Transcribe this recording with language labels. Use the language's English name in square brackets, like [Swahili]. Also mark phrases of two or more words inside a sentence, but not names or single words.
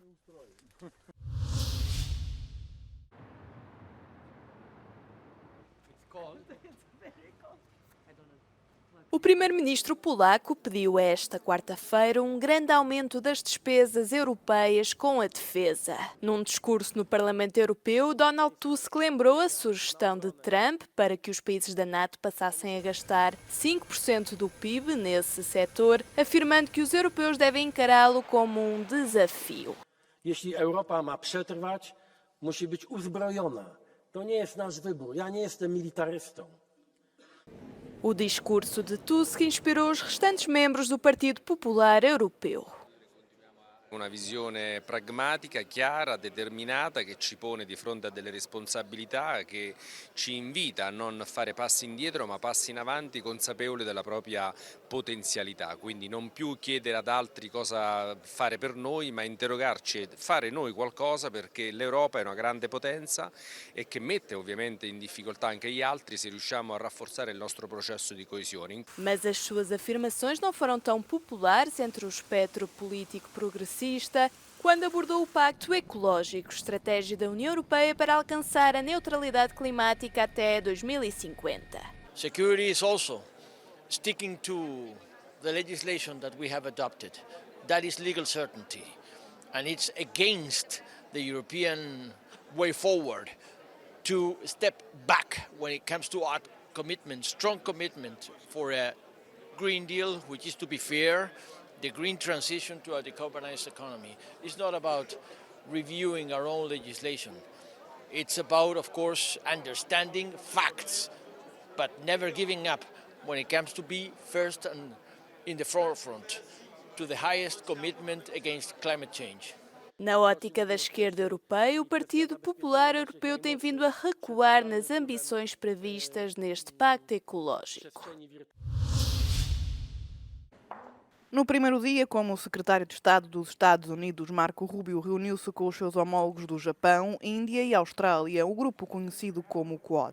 [Portuguese] O primeiro-ministro polaco pediu esta quarta-feira um grande aumento das despesas europeias com a defesa. Num discurso no Parlamento Europeu, Donald Tusk lembrou a sugestão de Trump para que os países da NATO passassem a gastar 5% do PIB nesse setor, afirmando que os europeus devem encará-lo como um desafio. [Polish] Jeśli Europa ma przetrwać, musi być uzbrojona. To nie jest nasz wybór. Ja nie jestem militarystą. [Portuguese] O discurso de Tusk inspirou os restantes membros do Partido Popular Europeu. [Italian] Una visione pragmatica, chiara, determinata, che ci pone di fronte a delle responsabilità, che ci invita a non fare passi indietro ma passi in avanti consapevoli della propria potenzialità. Quindi non più chiedere ad altri cosa fare per noi, ma interrogarci e fare noi qualcosa, perché l'Europa è una grande potenza e che mette ovviamente in difficoltà anche gli altri se riusciamo a rafforzare il nostro processo di coesione. [Portuguese] Mas as suas afirmações não foram tão populares entre o espectro político progressista progressista quando abordou o Pacto Ecológico, estratégia da União Europeia para alcançar a neutralidade climática até 2050. [English] Security is also sticking to the legislation that we have adopted. That is legal certainty. And it's against the European way forward to step back when it comes to our commitment, strong commitment for a Green Deal, which is to be fair, the green transition to a decarbonized economy. It's not about reviewing our own legislation. It's about, of course, understanding facts, but never giving up when it comes to be first and in the forefront to the highest commitment against climate change. [Portuguese] Na ótica da esquerda europeia, o Partido Popular Europeu tem vindo a recuar nas ambições previstas neste pacto ecológico. No primeiro dia, como o secretário de Estado dos Estados Unidos, Marco Rubio, reuniu-se com os seus homólogos do Japão, Índia e Austrália, o grupo conhecido como Quad.